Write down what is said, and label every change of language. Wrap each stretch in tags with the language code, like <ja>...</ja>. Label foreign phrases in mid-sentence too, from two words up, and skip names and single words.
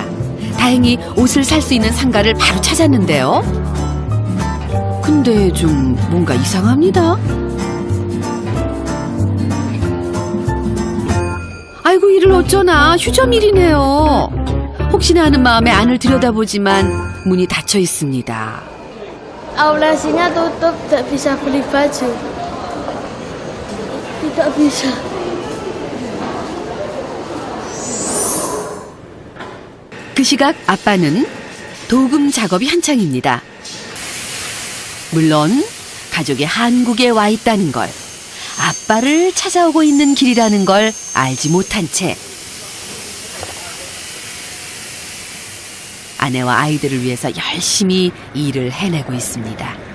<ko>다행히 옷을 살 수 있는 상가를 바로 찾았는데요. 근데 좀 뭔가 이상합니다. 아이고 이를 어쩌나 휴점일이네요. 혹시나 하는 마음에 안을 들여다보지만 문이 닫혀 있습니다.</ko> <id>Aulesinya tutup, tidak bisa beli baju. Tidak bisa.</id> <ko>그 시각 아빠는 도금 작업이 한창입니다. 물론 가족이 한국에 와 있다는 걸, 아빠를 찾아오고 있는 길이라는 걸 알지 못한 채 아내와 아이들을 위해서 열심히 일을 해내고 있습니다.</ko>